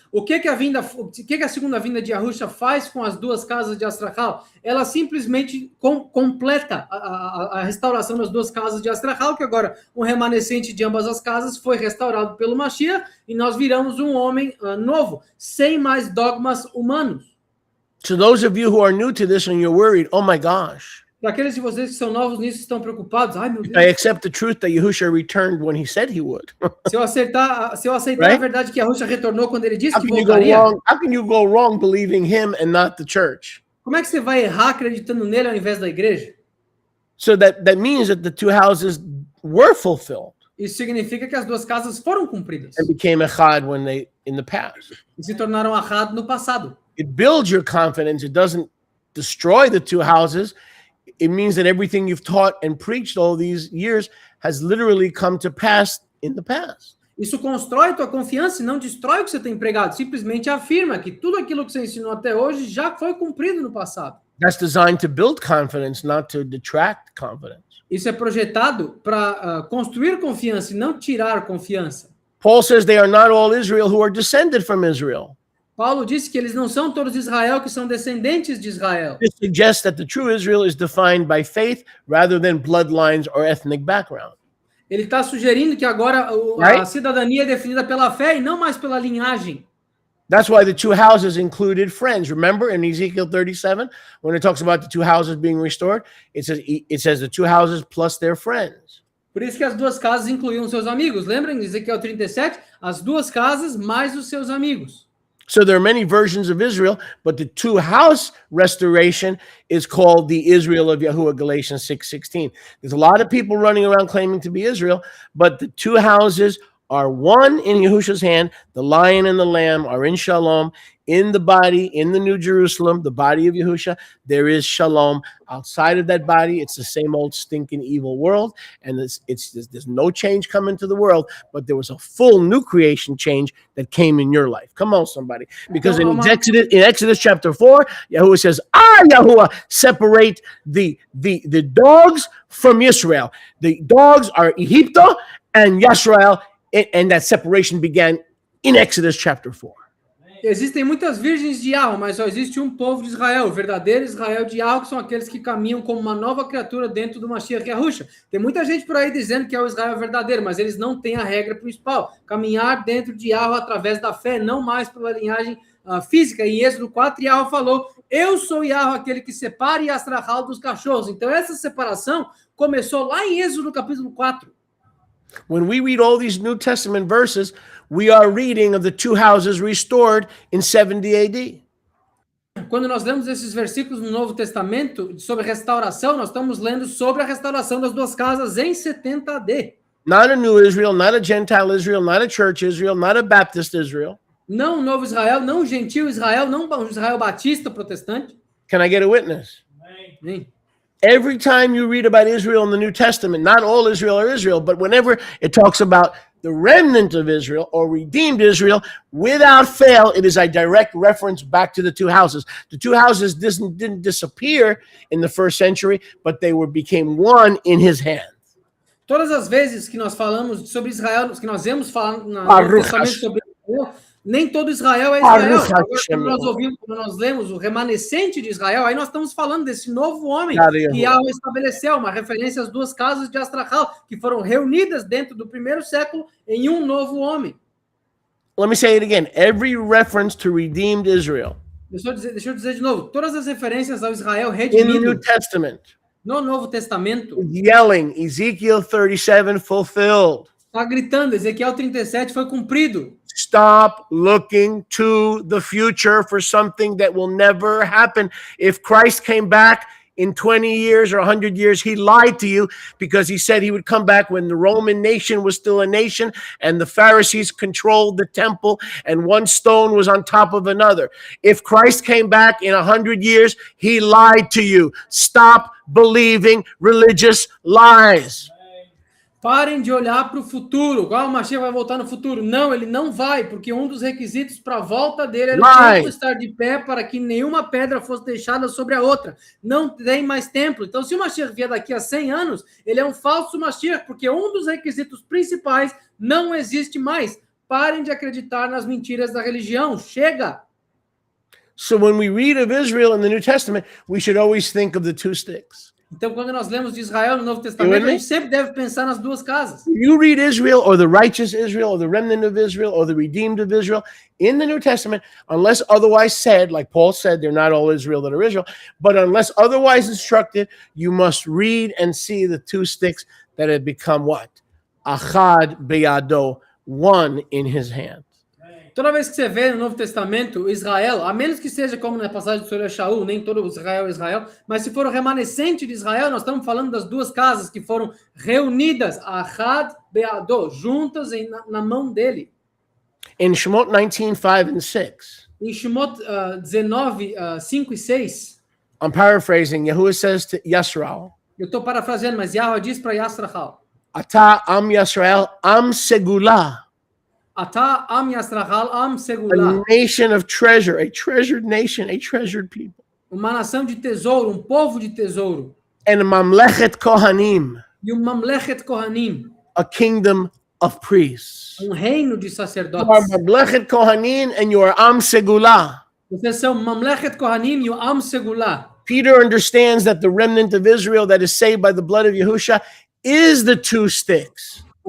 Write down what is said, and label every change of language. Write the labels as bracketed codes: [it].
[pt] O que a segunda vinda de Yahusha faz com as duas casas de Astrachal? Ela simplesmente completa a restauração das duas casas de Astrachal, que agora um remanescente de ambas as casas foi restaurado pelo Mashiach e nós viramos um homem novo, sem mais dogmas humanos. [en] So those of you who are new to this and you're worried, oh my gosh. [pt] Para aqueles de vocês que são novos nisso estão preocupados, ai meu Deus. [en] I accept the truth that Yahusha returned when he said he would. [pt] Se eu aceitar right? A verdade que Yahusha retornou quando ele disse [en] How [pt] que [en] can you go [pt] voltaria. [en] wrong? How can you go wrong believing him and not the church? [pt] Como é que você vai errar acreditando nele ao invés da igreja? [en] So that means that the two houses were fulfilled. [pt] Isso significa que as duas casas foram cumpridas. [en] And became echad when they in the past. [pt] E se tornaram ahad no passado. [en] It builds your confidence. It doesn't destroy the two houses. It means that everything you've taught and preached all these years has literally come to pass in the past. [pt] Isso constrói tua confiança e não destrói o que você tem pregado. Simplesmente afirma que tudo aquilo que você ensinou até hoje já foi cumprido no passado. [en] That's designed to build confidence, not to detract confidence. [pt] Isso é projetado para construir confiança e não tirar confiança. [en] Paul says they are not all Israel who are descended from Israel. [pt] Paulo disse que eles não são todos Israel que são descendentes de Israel. [en] This suggests that the true Israel is defined by faith rather than bloodlines or ethnic background. [pt] Ele está sugerindo que agora a cidadania é definida pela fé e não mais pela linhagem. [en] That's why the two houses included friends. Remember in Ezekiel 37, when it talks about the two houses being restored, it says the two houses plus their friends. [pt] Por isso que as duas casas incluíam seus amigos. Lembra em Ezequiel 37? As duas casas mais os seus amigos. [en] So there are many versions of Israel, but the two house restoration is called the Israel of Yahuwah, Galatians 6:16. There's a lot of people running around claiming to be Israel, but the two houses are one in Yahusha's hand. The lion and the lamb are in shalom, in the body, in the New Jerusalem, the body of Yahusha. There is shalom. Outside of that body, it's the same old stinking evil world, and there's no change coming to the world, but there was a full new creation change that came in your life. Come on, somebody. Because in Exodus chapter 4, Yahuwah says, Yahuwah, separate the dogs from Israel. The dogs are Egypto and Yisrael. And that separation began in Exodus chapter 4. [pt] Existem muitas virgens de Yahweh, mas só existe um povo de Israel, o verdadeiro Israel de Yahweh, que são aqueles que caminham como uma nova criatura dentro do Mashiach Yahusha. Tem muita gente por aí dizendo que é o Israel verdadeiro, mas eles não têm a regra principal, caminhar dentro de Yahweh através da fé, não mais pela linhagem física. Em Êxodo 4, Yahweh falou, eu sou Yahweh, aquele que separa Yastrahal dos cachorros. Então essa separação começou lá em Êxodo capítulo 4. [en] When we read all these New Testament verses, we are reading of the two houses restored in 70 AD. [pt] Quando nós lemos esses versículos no Novo Testamento sobre restauração, nós estamos lendo sobre a restauração das duas casas em 70 AD. [en] Not a new Israel, not a Gentile Israel, not a church Israel, not a Baptist Israel. [pt] Não o novo Israel, não o gentil Israel, não o Israel batista protestante. [en] Can I get a witness? [pt] Sim. [en] Every time you read about Israel in the New Testament, not all Israel are Israel, but whenever it talks about the remnant of Israel or redeemed Israel, without fail, it is a direct reference back to the two houses. The two houses didn't disappear in the first century, but they became one in his hand. [pt] Todas as vezes que nós falamos sobre Israel, que nós vemos falar no Novo Testamento sobre Israel, nem todo Israel é Israel. Agora, quando nós lemos o remanescente de Israel, aí nós estamos falando desse novo homem que Yahweh estabeleceu, uma referência às duas casas de Astrahal, que foram reunidas dentro do primeiro século em um novo homem. [en] Let me say it again. Every reference to redeemed Israel. [pt] Deixa eu dizer de novo. Todas as referências ao Israel [en] In [pt] redimido [en] the New Testament. [pt] No Novo Testamento. [en] Yelling, Ezekiel 37 fulfilled. [pt] Está gritando, Ezequiel 37 foi cumprido. [en] Stop looking to the future for something that will never happen. If Christ came back in 20 years or 100 years, he lied to you because he said he would come back when the Roman nation was still a nation and the Pharisees controlled the temple and one stone was on top of another. If Christ came back in 100 years, he lied to you. Stop believing religious lies. [pt] Parem de olhar para o futuro. O Mashiach vai voltar no futuro. Não, ele não vai, porque um dos requisitos para a volta dele era o templo estar de pé para que nenhuma pedra fosse deixada sobre a outra. Não tem mais templo. Então, se o Mashiach vier daqui a 100 anos, ele é um falso Mashiach, porque um dos requisitos principais não existe mais. Parem de acreditar nas mentiras da religião. Chega! [en] So when we read of Israel in the New Testament, we should always think of the two sticks. [pt] Então, quando nós lemos de Israel no Novo Testamento, a gente sempre deve pensar nas duas casas. [en] You read Israel or the righteous Israel or the remnant of Israel or the redeemed of Israel in the New Testament, unless otherwise said, like Paul said, they're not all Israel that are Israel, but unless otherwise instructed, you must read and see the two sticks that have become what? [he] Achad beyado, [en] one in his hand. [pt] Toda vez que você vê no Novo Testamento Israel, a menos que seja como na passagem de Surah Shaul, nem todo Israel é Israel, mas se for o remanescente de Israel, nós estamos falando das duas casas que foram reunidas, Achad Beado, juntas na mão dele. [en] In Shemot 19:5 and 6. [pt] Em Shemot 19, 5 e 6. [en] I'm paraphrasing. Yahuwah says to Yisrael. [pt] Eu estou parafraseando, mas Yahweh diz para Yastrahal. [he] Ata am Yisrael am segulah. Ata am Yastrahal am segulah. [en] A nation of treasure, a treasured nation, a treasured people. [pt] Uma nação de tesouro, um povo de tesouro. [en] And mamlechet kohanim. [pt] E Mamlechet Kohanim. [en] A kingdom of priests. [pt] Reino de [en] You [pt] sacerdotes. [en] are mamlechet kohanim and you are am segulah. [pt] Vocês são Mamlechet Kohanim e o Am Segulah. [en] Peter understands that the remnant of Israel that is saved by the blood of Yahusha is the two sticks.